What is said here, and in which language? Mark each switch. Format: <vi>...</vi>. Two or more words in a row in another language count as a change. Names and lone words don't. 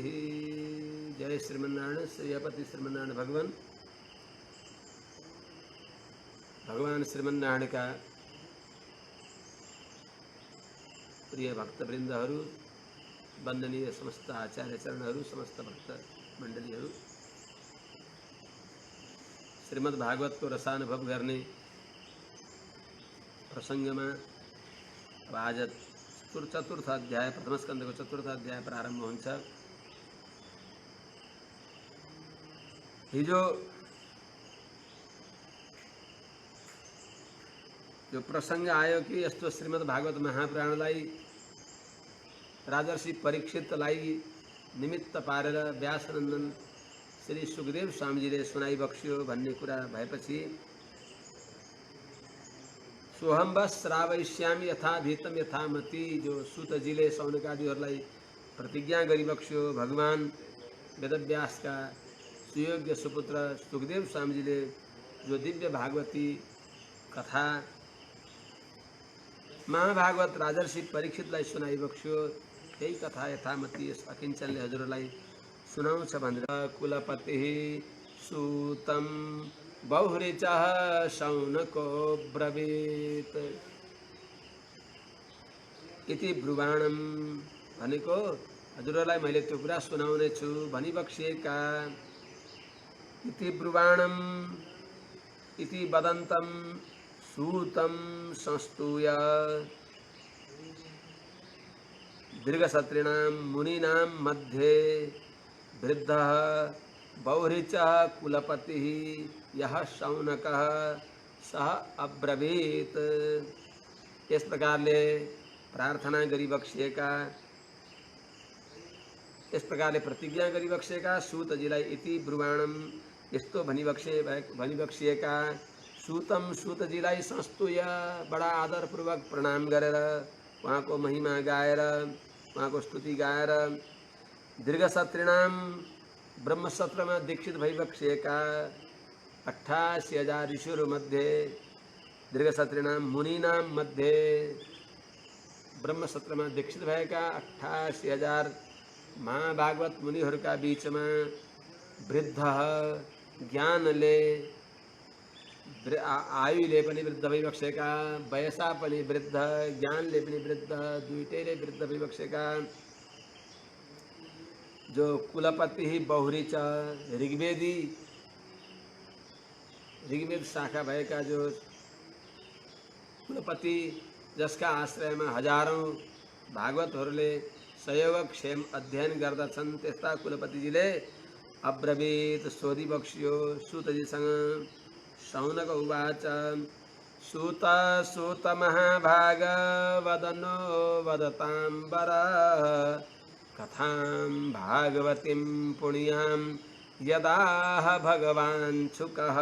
<ne>जय श्रीमन्नारायण। श्रीपति श्रीमन्नारायण भगवान भगवान श्रीमन्नारायण का प्रिय भक्तवृन्दहरू, वन्दनीय समस्त आचार्य चरणहरू, समस्त भक्त मण्डलीहरू, श्रीमद् भागवतको रसानुभव गर्ने प्रसङ्गमा अब आज चतुर्थ अध्याय प्रथम स्कन्धको चतुर्थ अध्याय प्रारम्भ हुन्छ। हिजो जो प्रसङ्ग आयो कि यस्तो श्रीमद् भागवत महापुराणलाई राजर्षि परीक्षितलाई निमित्त पारेर व्यासनन्दन श्री सुखदेव स्वामीजीले सुनाइबक्स्यो भन्ने कुरा भएपछि</ne> <sa>सोहम बस श्रावयिष्यामि यथा भीतम यथा मति,</sa> <ne>जो सूतजीले सौनकादिहरूलाई प्रतिज्ञा गरिबक्स्यो। भगवान वेदव्यासका सुयोग्य सुपुत्र सुखदेव स्वामीजीले जो दिव्य भागवती कथा महाभागवत राजर्षि परीक्षितलाई सुनाइ बक्स्यो। यही कथा यथामति यस अकिञ्चनले हजुरलाई सुनाउँछ भनेर</ne> <sa>कुलपति सूतं बहुरिचः शौनको ब्रवीत इति ब्रुवाणम</sa> <ne>भनेको हजुरलाई मैले त्यो कुरा सुनाउने छु भनिबक्सिएका।</ne> <sa>इति ब्रुवाणम इति वदन्तं सूतं संस्तूय दीर्घसत्रिणां मुनीनां मध्ये वृद्धः बहुरिचः कुलपतिः यः शौनकः सः अब्रवीत।</sa> <ne>इस प्रकारले प्रार्थना गरी बक्सिएका, इस प्रकारले प्रतिज्ञा गरी बक्सिएका सूतजीलाई</ne> <sa>इति ब्रुवाणम</sa> <ne>यस्तो भनिबक्सिएका। सूतम सूतजीलाई संस्तुय बडा आदरपूर्वक प्रणाम गरेर उहाँको महिमा गाएर उहाँको स्तुति गाएर दीर्घसत्रिणाम ब्रह्मसत्रमा दीक्षित भइबक्सिएका 88,000 ऋषिहरू मध्ये</ne> <sa>दीर्घसत्रिणाम मुनीनां मध्ये</sa> <ne>ब्रह्मसत्रमा दीक्षित भएका 88,000 महाभागवत मुनिहरूका बीचमा वृद्ध ज्ञानले आयुले पनि वृद्ध भइबक्सेका, वयसा पनि वृद्ध, ज्ञानले पनि वृद्ध, दुईटैले वृद्ध भइबक्सेका जो कुलपति बहुरिच ऋग्वेद शाखा भएका जो कुलपति जसका आश्रयमा हजारौं भागवतहरूले सहयोगक्षेम अध्ययन गर्दछन् त्यस्ता कुलपतिजीले अब्रवीत सोधिबक्सियो सूतजीसँग।</ne> <sa>शौनक उवाच सूत सूत महाभाग वदनो वदतांबर कथां भागवतीं पुण्यां यदाह भगवान् शुकः।</sa>